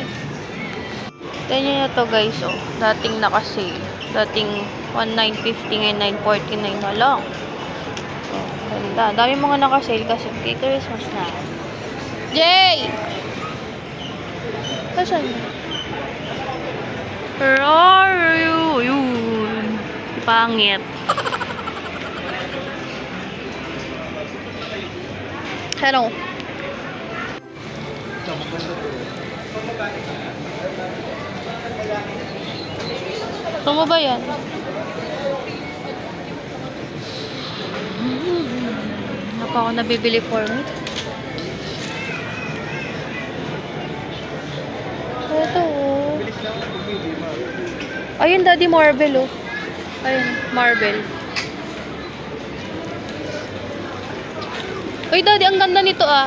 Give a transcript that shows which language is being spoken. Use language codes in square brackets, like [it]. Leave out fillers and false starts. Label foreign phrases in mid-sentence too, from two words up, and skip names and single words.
[tl] Ganyan na to guys, oh. Dating naka-sale. Dating 1950 ngayon 949 na lang. Oh, ganda. Dami mga naka-sale kasi kay Christmas na. Jay! Saan yun? [en] Where are you? [tl] Yun. Pangit. Hello. Ito mo ba yan? Ano pa ako nabibili [en] for me? [tl] Ito oh. Ayun, Daddy Marble oh. Ayun, Marble. Uy, Daddy, ang ganda nito ah.